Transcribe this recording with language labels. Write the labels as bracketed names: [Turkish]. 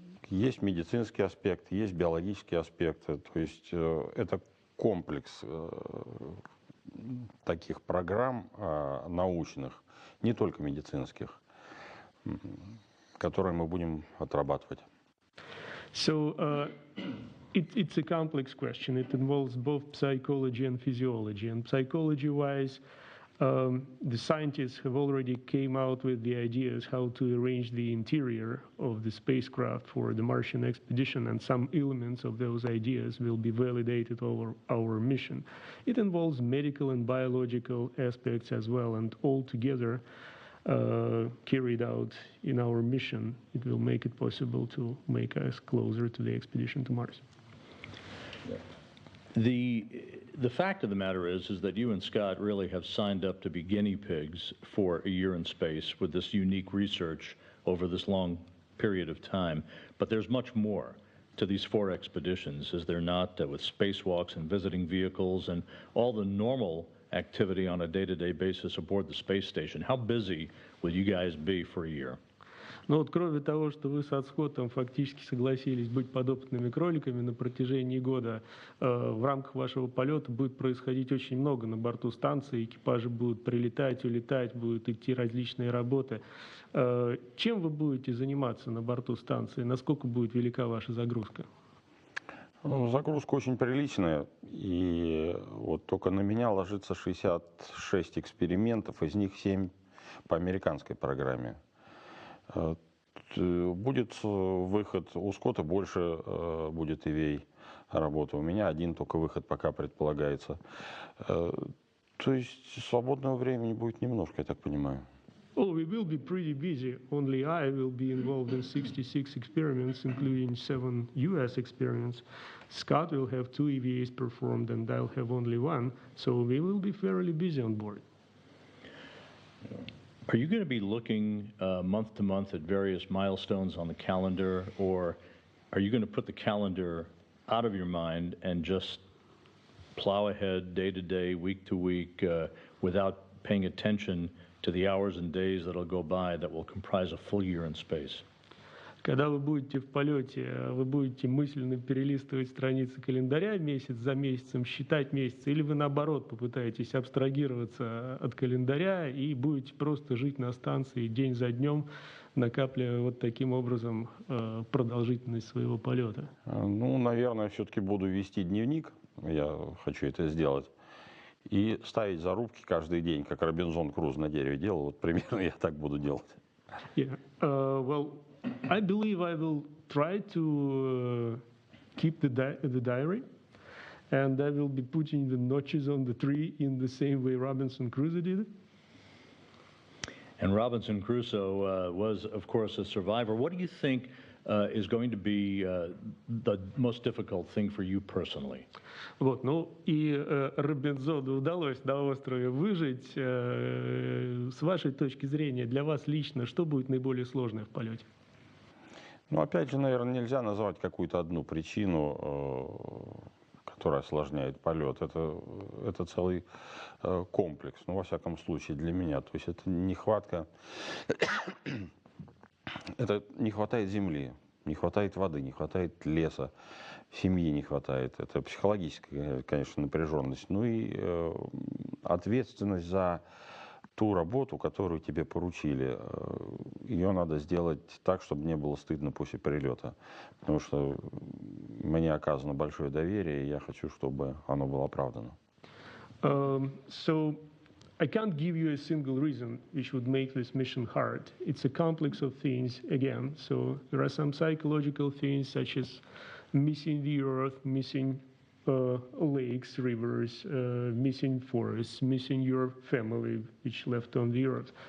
[Russian] Есть медицинский аспект, есть биологические аспекты. То есть это комплекс таких программ научных, не только медицинских, которые мы будем отрабатывать. [English] So it's a complex question. It involves both psychology and physiology. And psychology-wise, the scientists have already came out with the ideas how to arrange the interior of the spacecraft for the Martian expedition, and some elements of those ideas will be validated over our mission. It involves medical and biological aspects as well, and all together carried out in our mission, it will make it possible to make us closer to the expedition to Mars. The fact of the matter is that you and Scott really have signed up to be guinea pigs for a year in space with this unique research over this long period of time. But there's much more to these 4 expeditions, is there not, with spacewalks and visiting vehicles and all the normal activity on a day-to-day basis aboard the space station? How busy will you guys be for a year? [Russian] Но вот кроме того, что вы с Скоттом фактически согласились быть подопытными кроликами на протяжении года, в рамках вашего полета будет происходить очень много на борту станции, экипажи будут прилетать, улетать, будут идти различные работы. Чем вы будете заниматься на борту станции? Насколько будет велика ваша загрузка? Ну, загрузка очень приличная, и вот только на меня ложится 66 экспериментов, из них 7 по американской программе. Будет выход, у Скотта больше будет EVA работы, у меня один только выход пока предполагается. То есть свободного времени будет немножко, я так понимаю. [English] Oh, we will be pretty busy. Only I will be involved in 66 experiments, including 7 US experiments. Scott will have 2 EVAs performed, and I'll have only 1. So we will be fairly busy on board. Are you going to be looking month to month at various milestones on the calendar, or are you going to put the calendar out of your mind and just plow ahead day to day, week to week, without paying attention to the hours and days that'll go by that will comprise a full year in space? [Russian] Когда вы будете в полете, вы будете мысленно перелистывать страницы календаря месяц за месяцем, считать месяцы, или вы наоборот попытаетесь абстрагироваться от календаря и будете просто жить на станции день за днем, накапливая вот таким образом продолжительность своего полета? Ну, наверное, все-таки буду вести дневник, я хочу это сделать, и ставить зарубки каждый день, как Робинзон Круз на дереве делал, вот примерно я так буду делать. [English] Yeah. Well, I believe I will try to keep the diary, and I will be putting the notches on the tree in the same way Robinson Crusoe did it. And Robinson Crusoe was, of course, a survivor. What do you think is going to be the most difficult thing for you personally? [Russian] Вот, ну и Робинзону удалось на острове выжить. С вашей точки зрения, для вас лично, что будет наиболее сложное в полете? Ну, опять же, наверное, нельзя назвать какую-то одну причину, которая осложняет полет. Это целый комплекс, ну, во всяком случае, для меня. То есть это нехватка, это не хватает земли, не хватает воды, не хватает леса, семьи не хватает. Это психологическая, конечно, напряженность. Ну и ответственность за ту работу, которую тебе поручили, ее надо сделать так, чтобы не было стыдно после прилета. Потому что мне оказано большое доверие, и я хочу, чтобы оно было оправдано. [English] So I can't give you a single reason which would make this mission hard. It's a complex of things, again. So there are some psychological things such as missing the Earth, missing lakes, rivers, missing forests, missing your family, which left on the Earth.